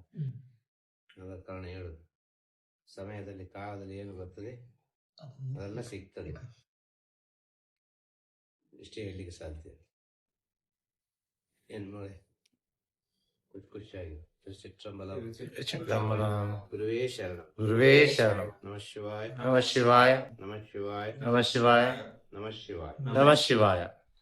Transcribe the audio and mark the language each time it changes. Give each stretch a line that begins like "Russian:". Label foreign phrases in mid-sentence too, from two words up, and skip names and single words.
Kannada: ಅದರ ಕಾರಣ ಹೇಳುದು, ಸಮಯದಲ್ಲಿ ಕಾಲದಲ್ಲಿ ಏನು ಬರ್ತದೆ ಅದೆಲ್ಲ ಸಿಗ್ತದೆ. ಇಷ್ಟೇ ಹೇಳಲಿಕ್ಕೆ ಸಾಧ್ಯ. ಏನ್ ನೋಡಿ ಖುಷಿಯಾಗಿ ಗುರುವೇ ಶರಣ, ಗುರುವೇ ಶರಣ.
Sanskrit: ನಮಃ ಶಿವಾಯ, ನಮಃ ಶಿವಾಯ, ನಮಃ ಶಿವಾಯ, ನಮಃ ಶಿವಾಯ, ನಮಃ ಶಿವಾಯ, ನಮಃ ಶಿವಾಯ.